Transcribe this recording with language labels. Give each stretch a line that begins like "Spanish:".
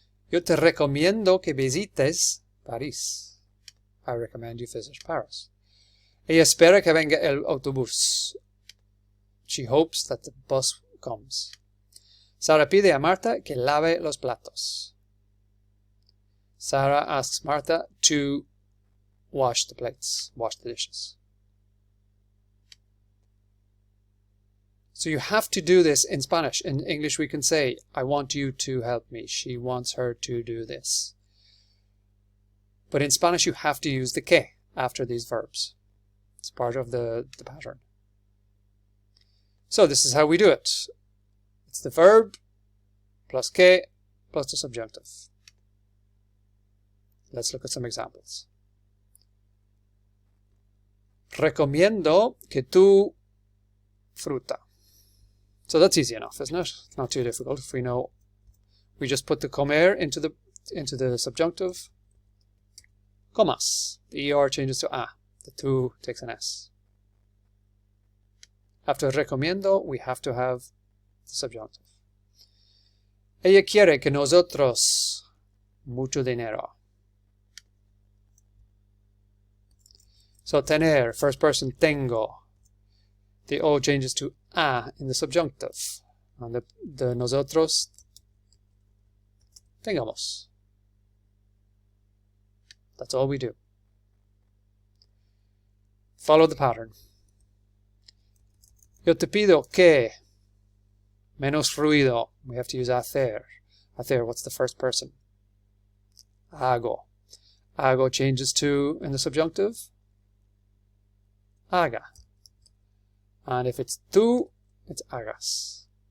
Spanish: Yo te recomiendo que visites París.
English: I recommend you visit Paris.
Spanish: Ella espera que venga el autobús.
English: She hopes that the bus comes.
Spanish: Sara pide a Marta que lave los platos.
English: Sarah asks Marta to wash the plates, wash the dishes. So you have to do this in Spanish. In English we can say, I want you to help me. She wants her to do this. But in Spanish you have to use the que after these verbs. It's part of the pattern. So this is how we do it. It's the verb plus que plus the subjunctive. Let's look at some examples.
Spanish: Recomiendo que tú fruta.
English: So that's easy enough, isn't it? It's not too difficult. If we know, we just put the comer into the subjunctive. Comas. The ER changes to a. The tú takes an S. After recomiendo, we have to have the subjunctive.
Spanish: Ella quiere que nosotros mucho dinero.
English: So tener, first person tengo. The O changes to a in the subjunctive. And the nosotros, tengamos. That's all we do. Follow the pattern.
Spanish: Yo te pido que, menos ruido.
English: We have to use hacer. Hacer, what's the first person? Hago. Hago changes to, in the subjunctive, haga. And if it's tú, it's hagas.